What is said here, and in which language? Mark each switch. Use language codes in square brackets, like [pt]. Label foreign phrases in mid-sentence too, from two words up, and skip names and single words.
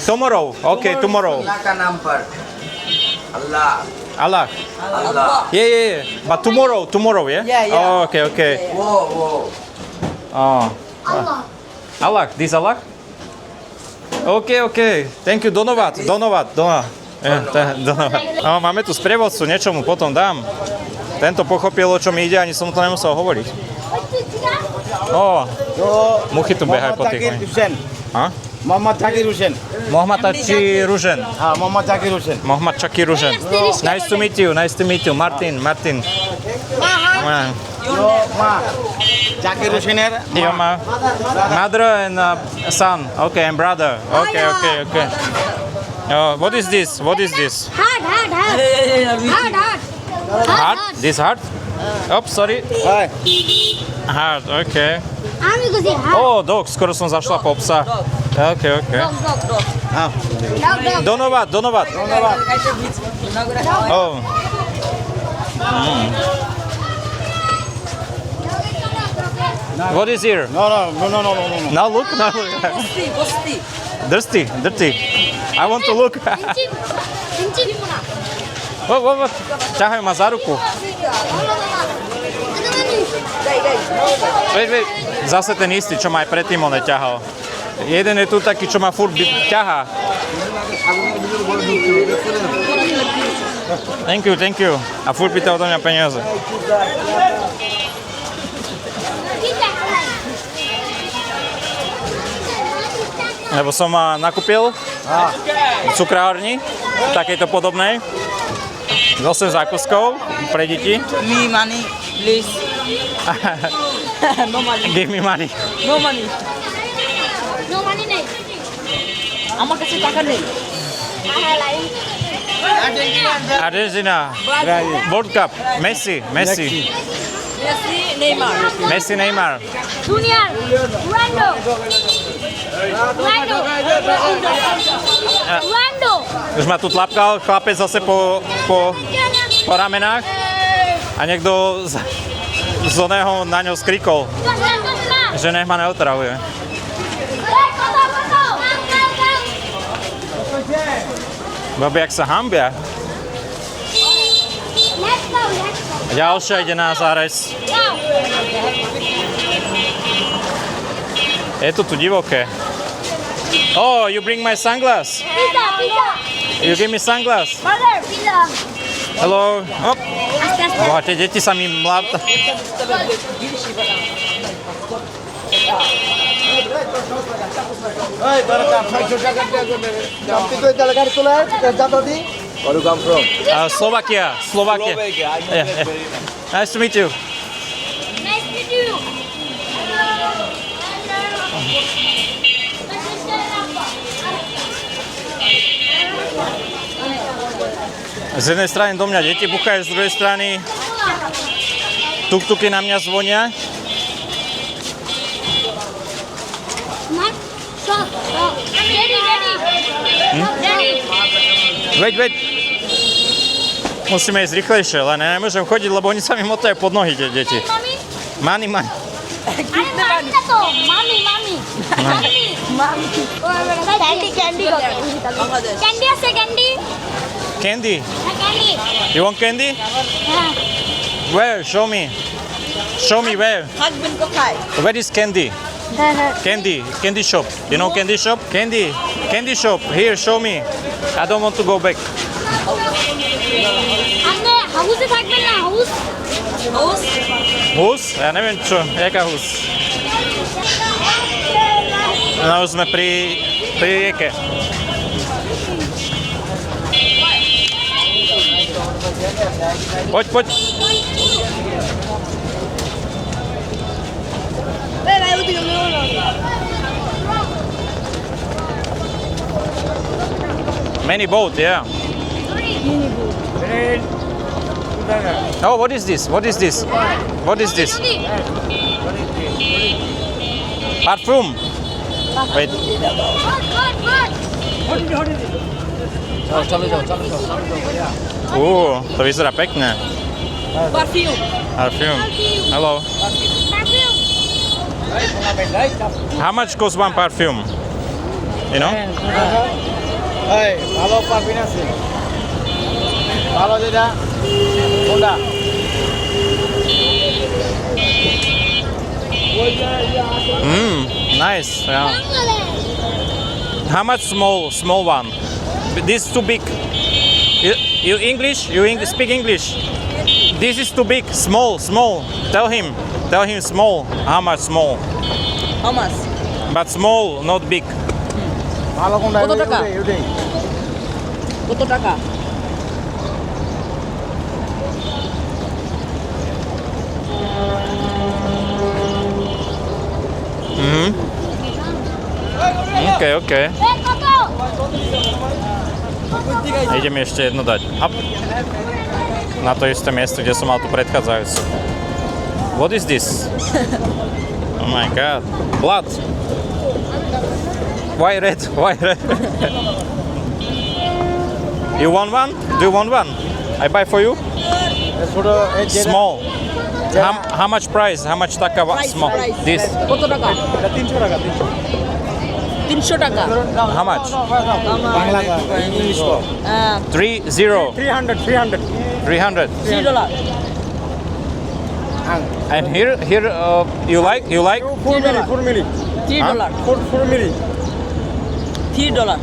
[en] Tomorrow. Okay, tomorrow. Allah ka number. Allah. Yeah. But tomorrow, yeah? Yeah. Oh, okay. Whoa. Oh. Allah. This Allah? Okay. Thank you, [bn] Donovat. [sk] Máme tu sprievodcu, niečo mu potom dám. Tento pochopil, o čom ide, ani som to nemusel hovoriť. Muchy tu behajú po tých. Mohammad Zakir Hussain. Mohammad Zakir Hussain. [en] Nice to meet you. Martin. Zakir Hussainer. Your mother and son. Okay, and brother. Okay. What is this? Hard. Hard? This hard? Oops, sorry. Hi. Hard, okay. Ami ko siya. [sk] Oh, dog, skoro som zašla po psa. [en] OK. Donovat. Oh. What is here? No. Now look. Dirty. I want to look. What? [sk] Ťahajú ma za ruku. Wait. Zase ten istý, čo ma aj predtým on ťahal. Jeden je tu taký, čo ma furt ťahá. [en] Thank you. [sk] A furt pýta odo mňa peniaze. Lebo som nakúpil v cukrárni, takejto podobnej, 8 zákuskov pre deti. [en] Me money, please. No money. Give me money. No money. No money নেই [bn] আমার কাছে টাকা নেই। Argentina. World Cup. Messi. Messi, Neymar. Neymar. জুনিয়র Rando. [sk] Už ma tu tlapkal chlapec zase po ramenách a niekto z oného na ňo skrikol, že nech ma neotravuje. Babi, jak sa hambia. Ďalšia ide na zárez. Je to tu divoké. [en] Oh, you bring my sunglass. Pizza. You give me sunglass. Mother, pizza. Hello. Hop. [sk] Boha, tie deti sa mi mláta. [en] Where you come from? Slovakia. Yeah. Nice to meet you. Nice to meet you. [sk] Z jednej strany do mňa deti buchajú, z druhej strany tuk-tuky na mňa zvonia. [en] Wait. [sk] Musíme ísť rýchlejšie, len ja nemôžem chodiť, lebo oni sa mi motajú pod nohy, tie deti. [en] Money. Mami. Candy. You want candy? Where? Show me where. [bn] Husband ko খায়। [en] Where is candy? Candy shop. You know candy shop? Candy shop. Here, show me. I don't want to go back. [bn] আপনি হাউসে থাকবেন না হাউস? [sk] Hus? Ja neviem čo, jaká hus? [en] No, už [sk] sme pri rieke. Poď. [en] Many boat, yeah. Oh, what is this? Perfume. [sk] Wait. To vyzerá pekne. [en] Perfume. Hello. How much costs one perfume? You know? [bn] Hey, ভালো পারফিউম আছে ভালো যেটা কোনটা [en] Nice. Yeah. How much small one? This too big. You English? Speak English? This is too big. Small. Tell him small. How much small? How much? But small, not big. [bn] ভালো কোনটা কত টাকা? কত টাকা? [en] Okay. [sk] Ideme ešte jedno dať. Hop. Na to isté miesto, kde som mal tu predchádzajúcu. [en] What is this? Oh my god. Blood. Why red? Why red? You want one? Do you want one? I buy for you? Small. How much price? How much taka small? This. [bn] কত টাকা? 300 টাকা। [en] How much? English ko. 30. 300. 300. $3. And here you like? 4 milli. $3. 4 milli. $3.